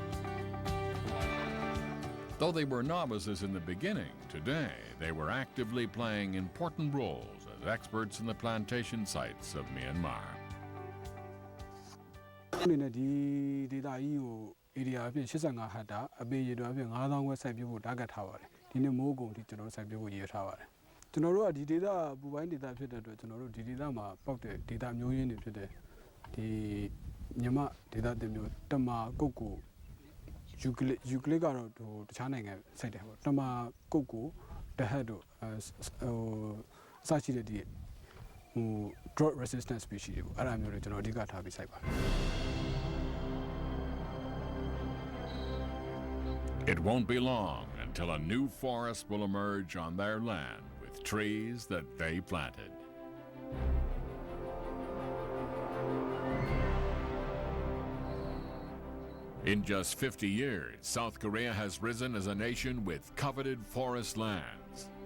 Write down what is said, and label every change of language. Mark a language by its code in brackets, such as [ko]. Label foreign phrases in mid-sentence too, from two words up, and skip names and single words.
[en] Though they were novices in the beginning, today they were actively playing important roles as experts in the plantation sites of Myanmar. [my] area အဖြစ်85ဟက်တာအပေရေတော်အဖြစ်9000ခွဲစိုက်ပျိုးဖို့ target ထားပါတယ်ဒီနေ့မိုးကုံထိကျွန်တော်တို့စိုက်ပျိုးဖို့ရ ည်ထားပါတယ်ကျွန်တော်တို့ကဒီဒေသပူပိုင်းဒေသဖြစ်တဲ့အတွက်ကျွန်တော်တို့ဒီဒေသမှာပေါက်တဲ့ဒေသမျိုးရင်းတွေဖြစ်တဲ့ဒီမြမဒေသတစ်မျိုးတမာကုတ်ကိုယူကလစ်ကတော့ဟိုတခြားနိုင်ငံစိုက်တယ်ပေါ့တမာကုတ်ကိုတဟက်တို့ဟိုအစရှိတဲ့ဒီဟို [en] drought resistant species [my] တွေပေါ့အဲ့ဒါမျိုးတွေကျွန်တော်အဓိကထားပြီးစိုက်ပါတယ် [en] It won't be long until a new forest will emerge on their land with trees that they planted. In just 50 years, South Korea has risen as a nation with coveted forest lands.